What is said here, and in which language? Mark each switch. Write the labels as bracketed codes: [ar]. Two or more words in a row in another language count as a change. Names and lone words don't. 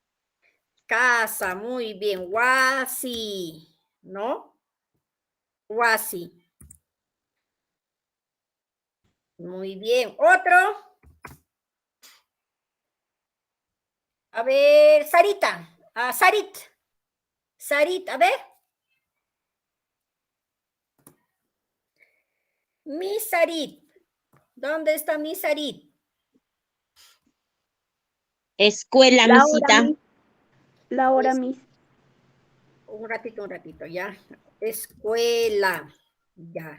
[es] Casa, muy bien. Huasi, ¿no? Huasi. Muy bien. Otro. A ver, Sarita. Sarit. Sarit, a ver. Mi Sarit. ¿Dónde está mi Sarit? Escuela, misita. La hora, Miss. Un ratito, ya. Escuela. Ya.